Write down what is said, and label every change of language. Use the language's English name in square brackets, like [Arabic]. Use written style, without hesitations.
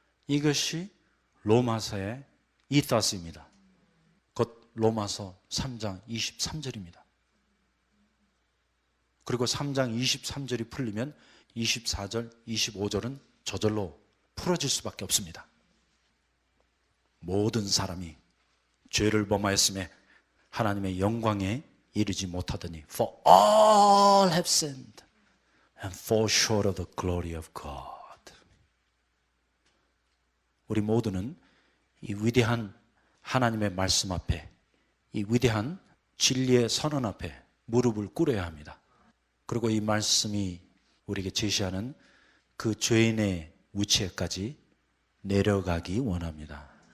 [Korean] 이것이 로마서의 이더스입니다. 곧 로마서 3장 23절입니다. 그리고 3장 23절이 풀리면 24절, 25절은 저절로 풀어질 수밖에 없습니다. 모든 사람이 죄를 범하였음에 하나님의 영광에 이르지 못하더니 [English] For all have sinned and fall short of the glory of God. [Korean] 우리 모두는 이 위대한 하나님의 말씀 앞에, 이 위대한 진리의 선언 앞에 무릎을 꿇어야 합니다. 그리고 이 말씀이 우리에게 제시하는 그 죄인의 위치에까지 내려가기 원합니다.